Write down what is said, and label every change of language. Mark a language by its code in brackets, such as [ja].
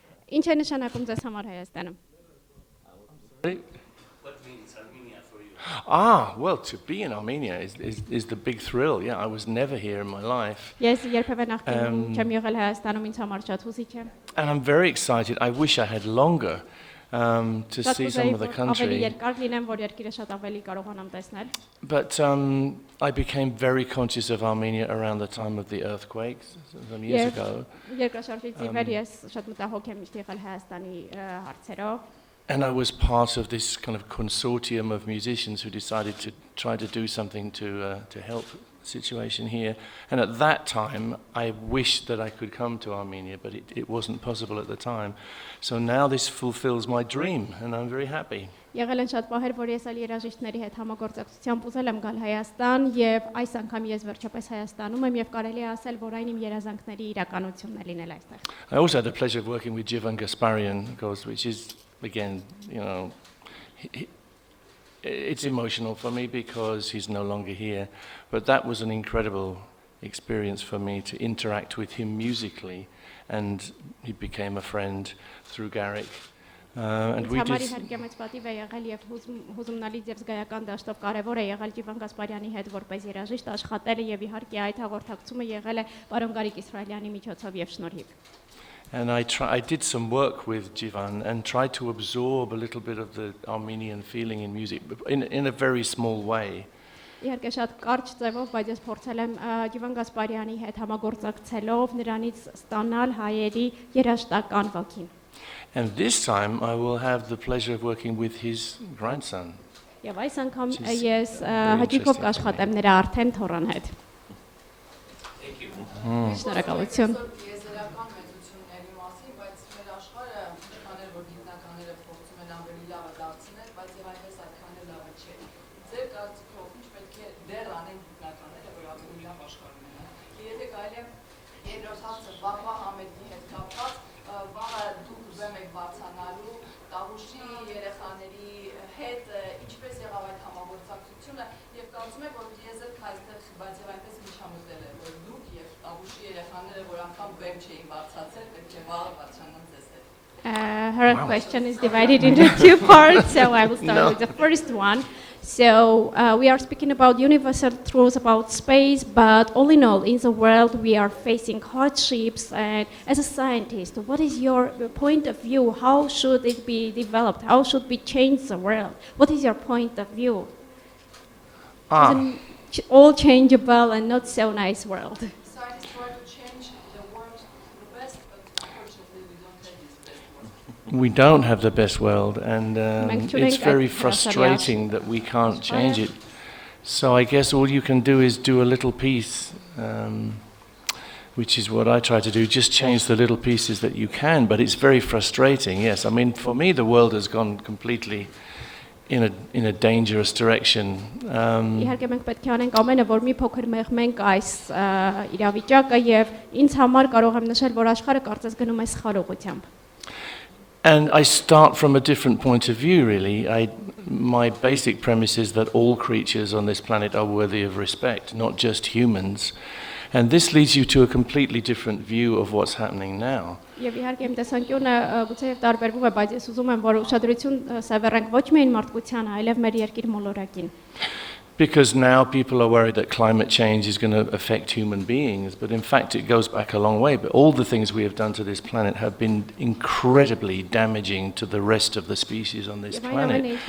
[hy] Ինչ է նշանակում ձեզ համար Հայաստանը։ [en] What means Armenia for you? Well, to be in Armenia is the big thrill. Yeah, I was never here in my life. [hy] Ես երբևէ նախկինում չեմ եղել Հայաստանում, ինձ համար շատ հուզիչ է։ [en] And I'm very excited. I wish I had longer to see some of the country. [hy] Ավելի երկար լինեմ, որ երկիրը շատ ավելի կարողանամ տեսնել։ [en] But I became very conscious of Armenia around the time of the earthquakes some years ago. [hy] Երկրաշարժից ի վեր ես շատ մտահոգ եմ եղել Հայաստանի հարցերով։ [en] And I was part of this kind of consortium of musicians who decided to try to do something to help the situation here. And at that time, I wished that I could come to Armenia, but it wasn't possible at the time. So now this fulfills my dream, and I'm very happy. [hy] Եղել են շատ պահեր, որ ես այլ երաժիշտների հետ համագործակցությամբ ուզել եմ գալ Հայաստան, եւ այս անգամ ես վերջապես Հայաստանում եմ եւ կարելի է ասել, որ այն իմ երազանքների իրականությունն է լինել այստեղ։ [en] I also had the pleasure of working with Ջիվան Գասպարյան, which is, again, you know, it's emotional for me because he's no longer here, but that was an incredible experience for me to interact with him musically, and he became a friend through Garrick. And we did. [hy] Համարի պատիվ է եղել եւ հուզումնալից եւ զգայական դաշտով կարեւոր է եղել Ջիվան Գասպարյանի հետ որպես երաժիշտ աշխատելը եւ իհարկե այդ հաղորդակցումը եղել է պարոն Գարիկ Իսրայելյանի միջոցով եւ շնորհիվ։ [en] And I did some work with Ջիվան and tried to absorb a little bit of the Armenian feeling in music in a very small way. [hy] Իհարկե շատ կարճ ձևով, բայց ես փորձել եմ Ջիվան Գասպարյանի հետ համագործակցելով նրանից ստանալ հայերի երաժշտական ոգին։ [en] And this time I will have the pleasure of working with his grandson. [hy] Եվ այս անգամ ես հաճույքով կաշխատեմ նրա արդեն թոռան հետ։ Շնորհակալություն։ Տիեզերական մեծությունների մասին, բայց մեր աշխարհը քաներ որ գիտնականները փորձում են ավելի լավը դարձնել, բայց եւ այնպես այդքան էլ լավը չէ։ Ձեր կարծիքով ինչ պետք է դեռ անեն գիտնականները, որ ավելի լավ աշխարհ ունենան։ Եթե կարելի է երկրորդ հարցը վաղվա համերգի հետ կապված, վաղը դուք ուզում եք բարձանալու տավուշի երեխաների հետ ինչպես եղավ այդ համագործակցությունը եւ կարծում եք որ դիեզերք այստեղ բայց եւ այնպես միջամտել է որ դուք եւ տավուշի երեխաները որ անգամ բեմ չէին բարձացել պետք է վաղը բարձրանան ձեզ հետ [en] Her question is divided into two parts, so I will start with the first one. So we are speaking about universal truths about space, but all in all, in the world we are facing hardships. And as a scientist, what is your point of view? How should it be developed? How should we change the world? What is your point of view? Isn't all changeable and not so nice world? Scientists try to change the world to the best, but unfortunately we don't have this best world. We don't have the best world, and it's very frustrating that we can't change it. So I guess all you can do is do a little piece, which is what I try to do, just change the little pieces that you can, but it's very frustrating, yes. I mean, for me, the world has gone completely in a dangerous direction. [hy] Իհարկե մենք պետք է անենք ամենը, որ մի փոքր մեղմենք այս իրավիճակը եւ ինձ համար կարող եմ նշել, որ աշխարհը կարծես գնում է սխալ ուղղությամբ։ [en] And I start from a different point of view, really. My basic premise is that all creatures on this planet are worthy of respect, not just humans. And this leads you to a completely different view of what's happening now. [hy] Եվ իհարկե իմ տեսանկյունը գուցեև տարբերվում է, բայց ես ուզում եմ, որ ուշադրություն սևեռենք ոչ միայն մարդկությանը, այլև մեր երկիր մոլորակին։ [en] Because now people are worried that climate change is going to affect human beings, but in fact it goes back a long way. But all the things we have done to this planet have been incredibly damaging to the rest of the species on this planet.